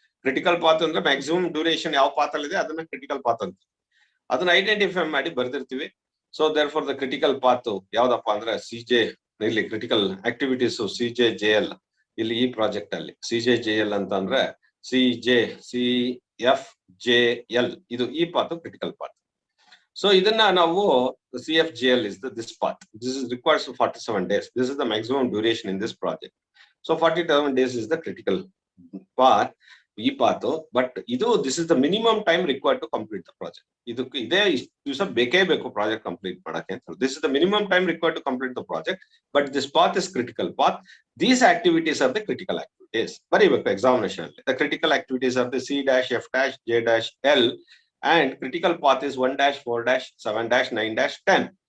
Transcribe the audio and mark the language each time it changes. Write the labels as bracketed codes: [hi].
[kn] Critical path ಅಂದ್ರೆ maximum duration ಯಾವ path ಅಲ್ಲಿ ಇದೆ ಅದನ್ನ ಕ್ರಿಟಿಕಲ್ ಪಾತ್ ಅಂತ, ಅದನ್ನ ಐಡೆಂಟಿಫೈ ಮಾಡಿ ಬರ್ದಿರ್ತೀವಿ. So [en] therefore the critical path [kn] ಯಾವ್ದಪ್ಪ ಅಂದ್ರೆ CJ, ಇಲ್ಲಿ ಕ್ರಿಟಿಕಲ್ ಆಕ್ಟಿವಿಟೀಸ್ CJJL, ಇಲ್ಲಿ ಈ ಪ್ರಾಜೆಕ್ಟ್ ಅಲ್ಲಿ CJJL ಅಂತ ಅಂದ್ರೆ CFJL, ಇದು ಈ ಪಾತ್ ಕ್ರಿಟಿಕಲ್ ಪಾತ್. [en] so [kn] ಇದನ್ನ ನಾವು [en] CFJL is this path. This is requires 47 days. This is the maximum duration in this project. So 47 days is the critical path. ಈ path but ಇದು this is the minimum time required to complete the project. [kn] ಇದಕ್ಕೆ ಇದೇ ಇಷ್ಟು ದಿವಸ ಬೇಕೇ ಬೇಕು project complete ಮಾಡಕ್ಕೆ ಅಂತ. [en] This is the minimum time required to complete the project, but this path is critical path. These activities are the critical activities. [kn] ಬರೀಬೇಕು examination ಅಲ್ಲಿ. [en] The critical activities are the C-F-J-L and critical path is 1-4-7-9-10.